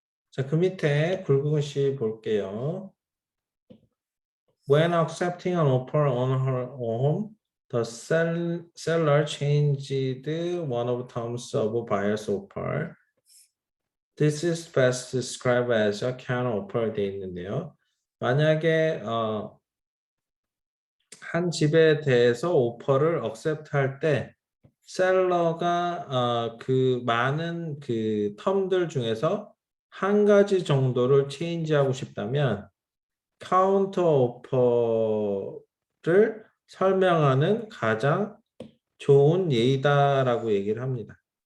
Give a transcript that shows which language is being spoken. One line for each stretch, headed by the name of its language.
Korean: 자, 그 밑에 굵은 글 볼게요.
English: When accepting an offer on her home, the seller changed one of the terms of buyer's offer. This is best described as a counter offer
Korean: 되어 있는데요. 만약에 한 집에 대해서 오퍼를 accept 할 때 셀러가 그 많은 그 텀들 중에서 한 가지 정도를 체인지하고 싶다면 카운터 오퍼를 설명하는 가장 좋은 예의다라고 얘기를 합니다.